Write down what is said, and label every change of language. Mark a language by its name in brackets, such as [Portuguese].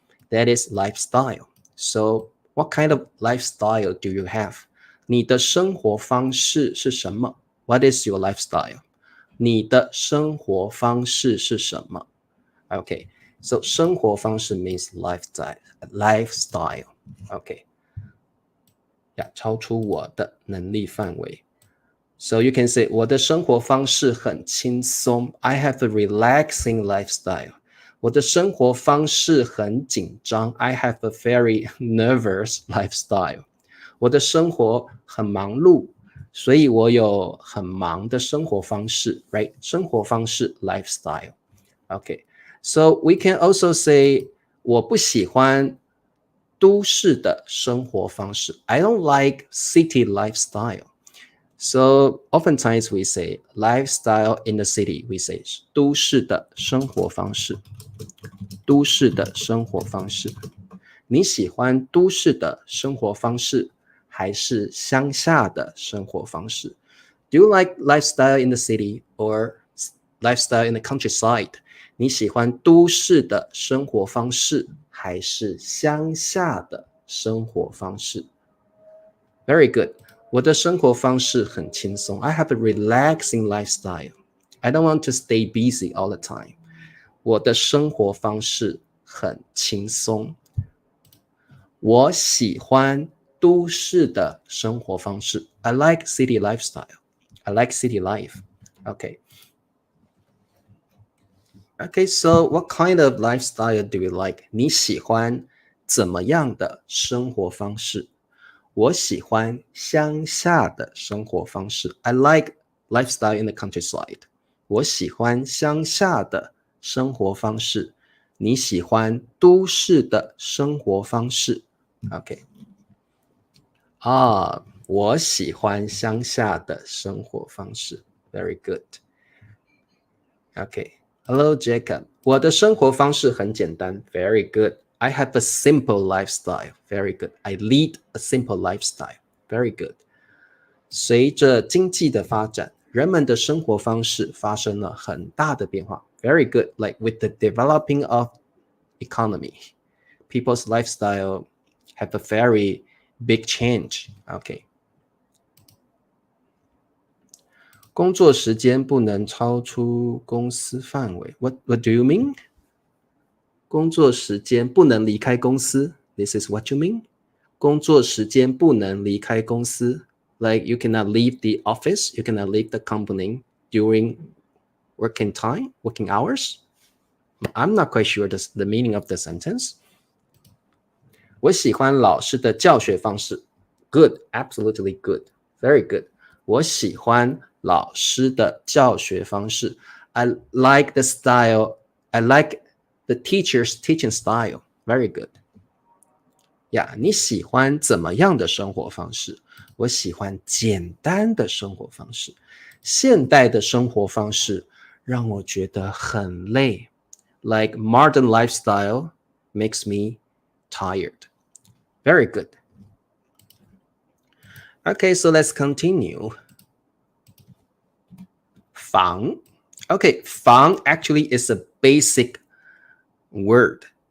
[English] That is lifestyle. So what kind of lifestyle do you have? [Chinese] 你的生活方式是什么？ [English] What is your lifestyle? [Chinese] 你的生活方式是什么？ [English] Okay, so 生活方式 means lifestyle. [Chinese] Okay, yeah, 超出我的能力范围。 [English] So you can say [Chinese] 我的生活方式很轻松。 [English] I have a relaxing lifestyle. [Chinese] 我的生活方式很紧张。 [English] I have a very nervous lifestyle. [Chinese] 我的生活很忙碌，所以我有很忙的生活方式 right? 生活方式 lifestyle. [English] Okay, so we can also say [Chinese] 我不喜欢都市的生活方式。 [English] I don't like city lifestyle. So oftentimes we say lifestyle in the city. We say [Chinese] 都市的生活方式。都市的生活方式。你喜欢都市的生活方式还是乡下的生活方式？ [English] Do you like lifestyle in the city or lifestyle in the countryside? [Chinese] 你喜欢都市的生活方式还是乡下的生活方式？ [English] Very good. [Chinese] 我的生活方式很轻松。 [English] I have a relaxing lifestyle. I don't want to stay busy all the time. [Chinese] 我的生活方式很轻松。我喜欢都市的生活方式。 [English] I like city lifestyle. I like city life. Okay. Okay, so what kind of lifestyle do you like? [Chinese] 你喜欢怎么样的生活方式？我喜欢乡下的生活方式。 [English] I like lifestyle in the countryside. [Chinese] 我喜欢乡下的生活方式。你喜欢都市的生活方式？ [English] OK. [Chinese] 我喜欢乡下的生活方式。 [English] Very good. Okay. Hello, Jacob. [Chinese] 我的生活方式很简单。 [English] Very good. I have a simple lifestyle. Very good. I lead a simple lifestyle. Very good. [Chinese] 随着经济的发展，人们的生活方式发生了很大的变化。 [English] Very good. Like with the developing of economy, people's lifestyle have a very big change. Okay. [Chinese] 工作时间不能超出公司范围。 [English] What do you mean? [Chinese] 工作时间不能离开公司。 [English] This is what you mean? [Chinese] 工作时间不能离开公司。 [English] Like you cannot leave the office, you cannot leave the company during working time, working hours. I'm not quite sure the meaning of the sentence. [Chinese] 我喜欢老师的教学方式。 [English] Good, absolutely good, very good. [Chinese] 我喜欢老师的教学方式。 [English] I like the style, I like the teacher's teaching style. Very good. [Chinese] Yeah, 你喜欢怎么样的生活方式？我喜欢简单的生活方式。现代的生活方式让我觉得很累。 [English] Like modern lifestyle makes me tired. Very good. Okay, so let's continue. 房 Okay, 房 actually is a basic word.